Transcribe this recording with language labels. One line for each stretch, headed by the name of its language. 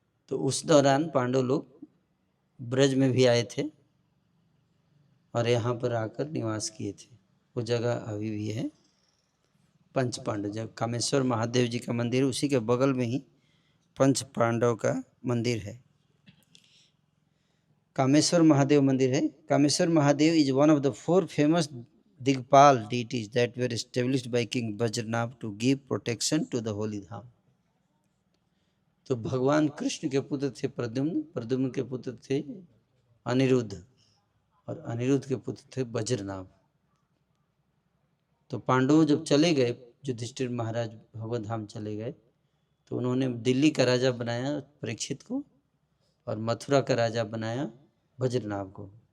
Hindi: तो उस दौरान पांडव लोग ब्रज में भी आए थे और यहाँ पर आकर निवास किए थे। वो जगह अभी भी है, पंच पांडव। जब कामेश्वर महादेव जी का मंदिर, उसी के बगल में ही पंच पांडव का मंदिर है। कामेश्वर महादेव मंदिर है।
English: Kameshwar Mahadev is one of the 4 famous digpal deities that were established by King Vajranath to give protection to the holy dham.
Hindi: तो भगवान कृष्ण के पुत्र थे प्रद्युम्न, प्रद्युम्न के पुत्र थे अनिरुद्ध, और अनिरुद्ध के पुत्र थे वज्रनाभ। तो पांडव जब चले गए, युधिष्ठिर महाराज भगवत धाम चले गए, तो उन्होंने दिल्ली का राजा बनाया परीक्षित को, और मथुरा का राजा बनाया वज्रनाभ को।